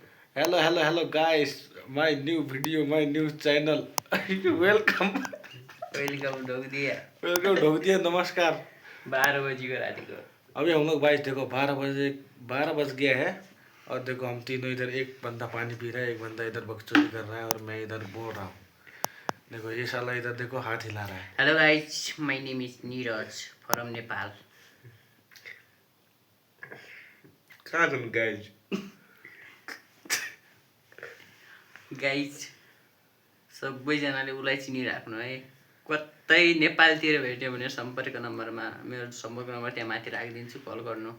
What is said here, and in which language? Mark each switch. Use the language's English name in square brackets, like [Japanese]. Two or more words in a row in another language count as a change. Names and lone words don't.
[English] Hello, guys. My new video, my new channel. Welcome. [Hindi] वेलकम ढोक दिया वेलकम ढोक दिया नमस्कार। 12 बजी को रात को। अभी हम लोग भाई देखो 12 बज गया है और देखो हम तीनों इधर, एक बंदा पानी पी रहा है, एक बंदा इधर बकचोदी कर रहा है और मैं इधर बोल रहा हूँ। देखो ये साला इधर देखो हाथ हिला रहा है। [English] Hello guys, my name is नीरज from नेपाल। [Nepali] कहाँ छन् गाइज? गाइस सबैजनाले उसलाई चिनिराख्नु है। कतै नेपालतिर भेट्यो भने सम्पर्क नम्बरमा मेरो सम्पर्क नम्बर त्यहाँ माथि राखिदिन्छु, कल गर्नु।